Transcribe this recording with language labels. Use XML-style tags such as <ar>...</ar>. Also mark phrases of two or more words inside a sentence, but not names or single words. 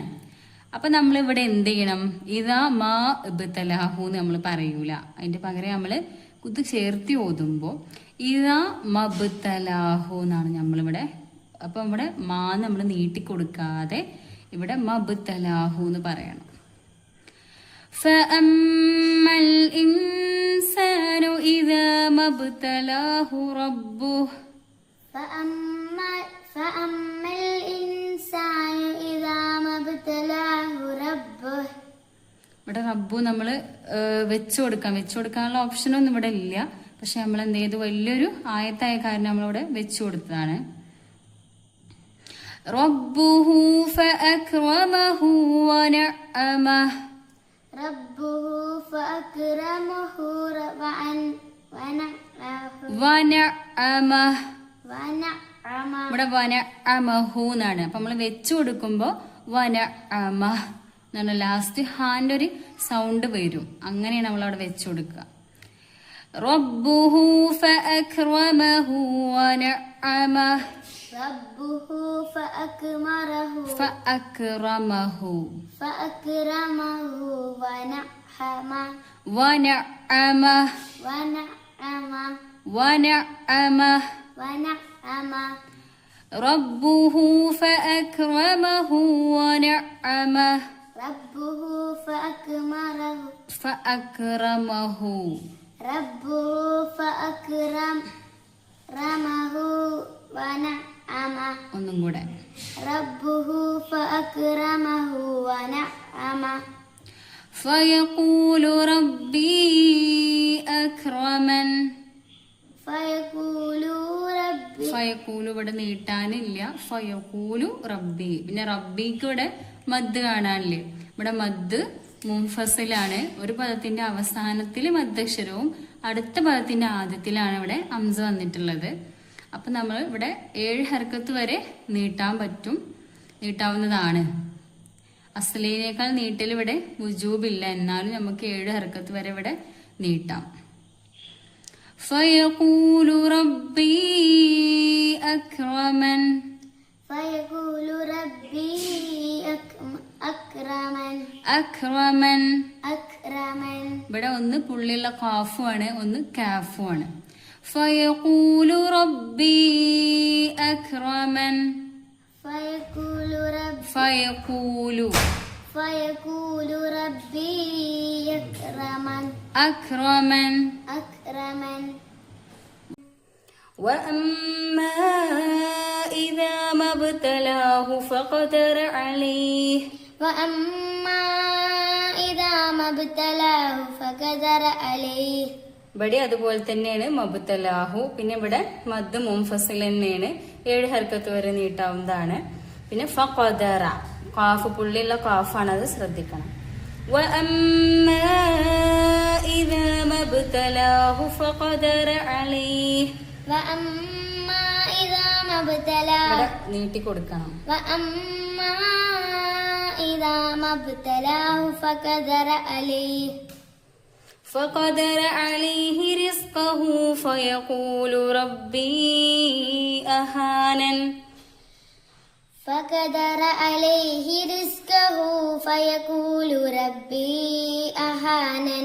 <ml>അപ്പൊ നമ്മൾ ഇവിടെ എന്ത് ചെയ്യണം? ഇതാ</ml> <ar>ما ابتلاه</ar> <ml>എന്ന് നമ്മൾ പറയൂല. അതിന്റെ പകരം നമ്മള് ഇത് ചേർത്തി ഓതുമ്പോ ഇതാ മബ്തലാഹു എന്നാണ് നമ്മളിവിടെ. അപ്പൊ ഇവിടെ മാ നമ്മൾ നീട്ടിക്കൊടുക്കാതെ ഇവിടെ മബ്തലാഹു എന്ന് പറയണം.</ml> <ar>فأما الإنسان إذا ما ابتلاه ربه فأما الإنسان إذا ما ابتلاه ربه.</ar> <ml>ഇവിടെ റബ്ബു നമ്മൾ വെച്ചു കൊടുക്കാനുള്ള ഓപ്ഷനൊന്നും ഇവിടെ ഇല്ല. പക്ഷെ നമ്മൾ എന്ത് ചെയ്തു? വലിയൊരു ആയത്തായ കാരണം നമ്മളിവിടെ വെച്ചു കൊടുത്തതാണ്.</ml> <ar>ربه فأكرمه ونعمه ربه فأكرمه ونعمه ونعمه</ar> <ml>ഇവിടെ വനഅമഹു എന്നാണ്. അപ്പൊ നമ്മൾ വെച്ചു കൊടുക്കുമ്പോ വനഅമ എന്നാണ് ലാസ്റ്റ് ഹാന്റെ ഒരു സൗണ്ട് വരും. അങ്ങനെയാണ് നമ്മൾ അവിടെ വെച്ചു കൊടുക്കുക.</ml> <ar>ربه فأكرمه ونعمه ربه فأكرمه فأكرمه ونعمه ونعمه ونعمه ونعمه ونعمه ربه فأكرمه ونعمه ربه فأكرمه فأكرمه ربه فأكرمه ونعمه</ar> <ml>ഒന്നും കൂടെ</ml> <ar>ربه فأكرمه ونعمه فيقول ربي أكرمن فيقول ربي</ar> <ml>ഫയക്കൂലു ഇവിടെ നീട്ടാനില്ല.</ml> <ar>فيقول ربي.</ar> <ml>പിന്നെ റബ്ബിക്ക് ഇവിടെ മദ് കാണാനില്ലേ? ഇവിടെ മദ് മുൻഫസിലാണ്. ഒരു പദത്തിന്റെ അവസാനത്തിൽ മദ്ദക്ഷരവും അടുത്ത പദത്തിന്റെ ആദ്യത്തിലാണ് ഇവിടെ അംസ വന്നിട്ടുള്ളത്. അപ്പൊ നമ്മൾ ഇവിടെ 7 ഹർക്കത്ത് വരെ നീട്ടാവുന്നതാണ്. അസ്ലീനേക്കാൾ നീട്ടൽ ഇവിടെ വുജൂബില്ല. എന്നാലും നമുക്ക് 7 ഹർക്കത്ത് വരെ ഇവിടെ നീട്ടാം.</ml> <ar>فيقول ربي أكرمن فيقول ربي أكرمن أكرمن أكرمن</ar> <ml>ഇവിടെ ഒന്ന് പുള്ളിയുള്ള കാഫുമാണ്, ഒന്ന് കാഫുമാണ്.</ml> <ar>فيقول ربي أكرمن فيقول ربي أكرمن أكرمن أكرمن وأما إذا ما ابتلاه فقدر عليه وأما إذا ما ابتلاه فقدر عليه</ar> <ml>ഇവിടെ അതുപോലെ തന്നെയാണ് മബ്തലാഹു. പിന്നെ ഇവിടെ മദ് മുൻഫസിൽ തന്നെയാണ്. 7 ഹർക്കത്ത് വരെ നീട്ടാവുന്നതാണ്. പിന്നെ ഫഖദറ കാഫ് പുള്ളിയുള്ള കാഫാണ്, അത് ശ്രദ്ധിക്കണം.</ml> <ar>وأما إذا ما ابتلاه فقدر عليه وأما إذا ما ابتلاه</ar> <ml>ഇവിടെ നീട്ടി കൊടുക്കണം.</ml> <ar>وأما إذا ما ابتلاه فقدر عليه رزقه فيقول ربي أهانن فقدر عليه رزقه فيقول ربي أهانن</ar>